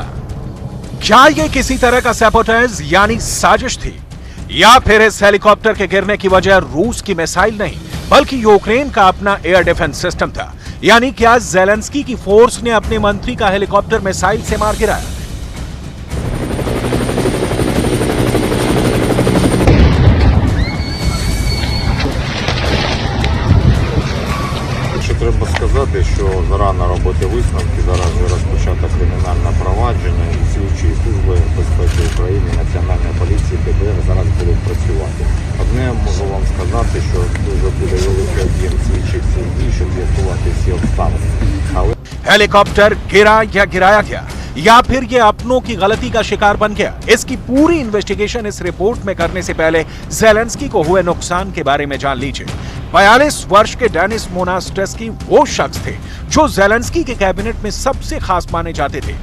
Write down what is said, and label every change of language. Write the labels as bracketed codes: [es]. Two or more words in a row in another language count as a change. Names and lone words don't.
[hi] क्या यह किसी तरह का सैबोटेज यानी साजिश थी? या फिर इस हेलीकॉप्टर के गिरने की वजह रूस की मिसाइल नहीं बल्कि यूक्रेन का अपना [en] air defense system [hi] था? यानी क्या ज़ेलेंस्की की फोर्स ने अपने मंत्री का हेलीकॉप्टर मिसाइल से मार गिराया? [uk] Треба сказати, що зарано робити висновки, зараз вже розпочато кримінальне провадження і слідчі служби безпеки України, Національної поліції, ДБР зараз будуть працювати. Одне можу вам сказати, що дуже буде великий об'єм слідчих дій, щоб з'ясувати всі обставини. Але [hi] हेलीकॉप्टर गिरा या गिराया गया या फिर ये अपनों की गलती का शिकार बन गया, इसकी पूरी इन्वेस्टिगेशन इस रिपोर्ट में करने से पहले ज़ेलेंस्की को हुए नुकसान के बारे में जान लीजिए। 42 वर्ष के डेनिस मोनास्टेस्की वो शख्स थे जो ज़ेलेंस्की के कैबिनेट में सबसे खास माने जाते थे।